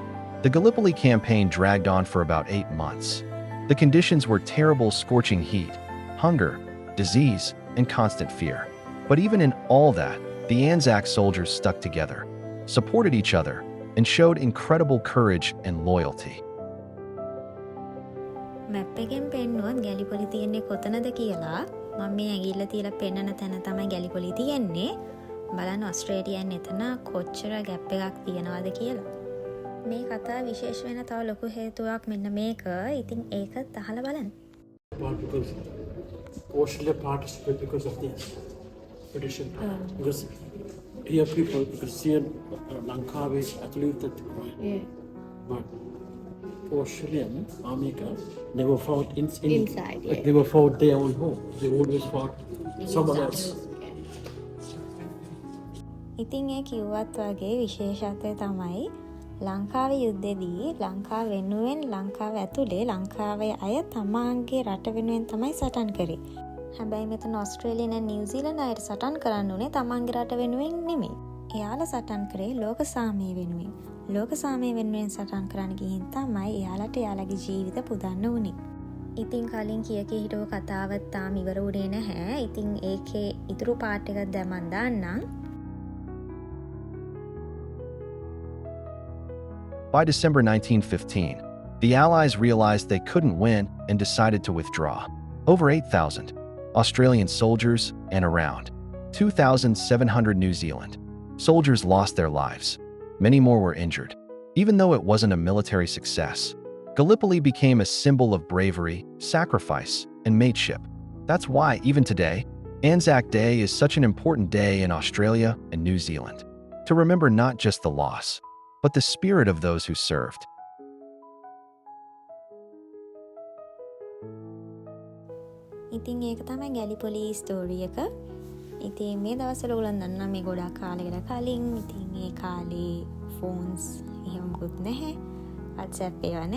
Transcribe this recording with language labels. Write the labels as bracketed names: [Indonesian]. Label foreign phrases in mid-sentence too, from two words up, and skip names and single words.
[English] The Gallipoli campaign dragged on for about 8 months. The conditions were terrible: scorching heat, hunger, disease, and constant fear. But even in all that, the Anzac soldiers stuck together, supported each other, and showed incredible courage and loyalty. [Sinhala] මැප් එකෙන් පෙන්නුවොත් ගැලිපොලි තියෙන්නේ කොතනද කියලා මම මේ ඇඟිල්ල තියලා පෙන්නන තැන තමයි ගැලිපොලි තියෙන්නේ. බලන්න ඔස්ට්‍රේලියාවෙන් එතන කොච්චර ගැප් එකක් තියනවද කියලා. මේ කතාව විශේෂ වෙන තව ලොකු හේතුවක් මෙන්න මේක. ඉතින් ඒකත් අහලා බලන්න. [English] Because Australia participated because of this petition. Because here people, because here Lankawe athlete that but Australian army never fought inside. Like they were fought their own home. They always fought someone else. [Sinhala] ඉතින් ඒ කිව්වත් වගේ විශේෂත්වය තමයි ලංකාවේ යුද්ධෙදී ලංකාව වෙනුවෙන් ලංකාව ඇතුලේ ලංකාවේ අය තමාගේ රට වෙනුවෙන් තමයි සටන් කරේ. හැබැයි මෙතන ඔස්ට්‍රේලියාව and නිව්සීලන්ත අයට සටන් කරන්න උනේ තමන්ගේ රට වෙනුවෙන් නෙමෙයි. එයාලා සටන් කරේ ලෝක සාමය වෙනුවෙන්. ලෝක සාමය වෙනුවෙන් සටන් කරන්න ගිහින් තමයි එයාලට එයාලගේ ජීවිත පුදන්න උනේ. ඉතින් කලින් කිය හිටව කතාවත් තාම ඉවර වුණේ නැහැ. ඉතින් ඒකේ ඉතුරු පාර්ට් එකක් දැන් දාන්නම්. [English] By December 1915, the Allies realized they couldn't win and decided to withdraw. Over 8,000 Australian soldiers and around 2,700 New Zealand soldiers lost their lives. Many more were injured. Even though it wasn't a military success, Gallipoli became a symbol of bravery, sacrifice, and mateship. That's why, even today, Anzac Day is such an important day in Australia and New Zealand, to remember not just the loss, but the spirit of those who served. [Sinhala] ඉතින් ඒක තමයි ගැලිපොලි ස්ටෝරි එක. ඉතින් මේ දවස්වල ඔයගොල්ලන් දන්නා මේ ගොඩාක් කාලයකට කලින් ඉතින් ඒ කාලේ ෆෝන්ස් එහෙම මොකුත් නැහැ. WhatsApp ඒවා නැහැ.